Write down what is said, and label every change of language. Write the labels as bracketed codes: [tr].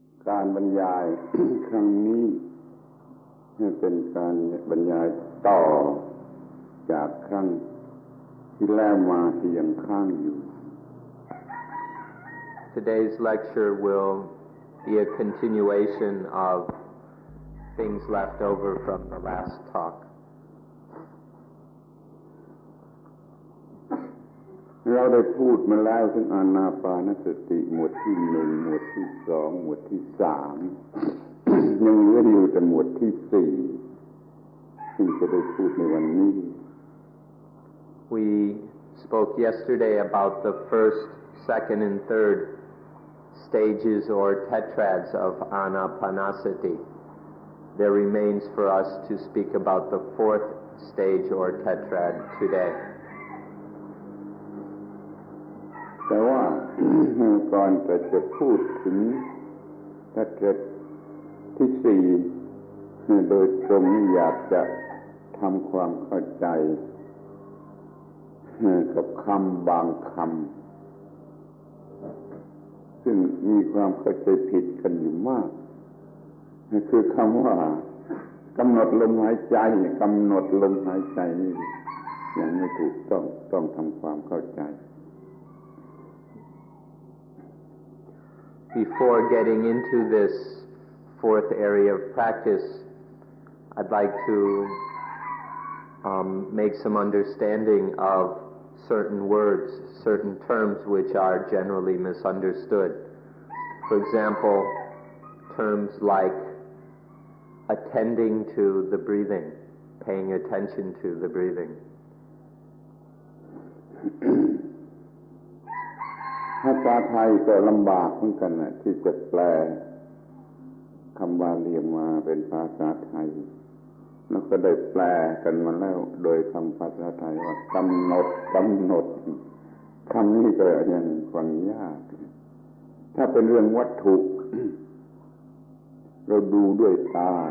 [th] การบรรยาย ครั้งนี้เป็นการบรรยายต่อจากครั้งที่แล้วมาที่ยังค้างอยู่ [en] Today's lecture will be a continuation of things left over from the last talk. [th] เราได้พูดมาแล้วถึงอานาปานสติหมวดที่1หมวดที่2หมวดที่3 ยังเหลืออยู่แต่หมวดที่4ซึ่งจะได้พูดในวันนี้ [en] We spoke yesterday about the first, second, and third stages or tetrads of Anapanasati. There remains for us to speak about the fourth stage or tetrad today. [th] แต่ว่าก่อนจะพูดถึงtetradที่4โดยตรงนี้อยากจะทำความเข้าใจกับคำบางคำซึ่งมีความเข้าใจผิดกันอยู่มากคือคำว่ากำหนดลมหายใจกำหนดลมหายใจนี่ยังไม่ถูกต้องทำความเข้าใจ [en] Before getting into this fourth area of practice, I'd like to make some understanding of certain words, certain terms which are generally misunderstood. For example, terms like attending to the breathing, paying attention to the breathing. [th] ภาษาไทยก็ลำบากเหมือนกันนะที่จะแปลคำบาลีมาเป็นภาษาไทยแล้วก็ได้แปลกันมาแล้วโดยคำภาษาไทยว่ากำหนดคำนี้ก็ยังฟังยากถ้าเป็นเรื่องวัตถุ เราดูด้วยตา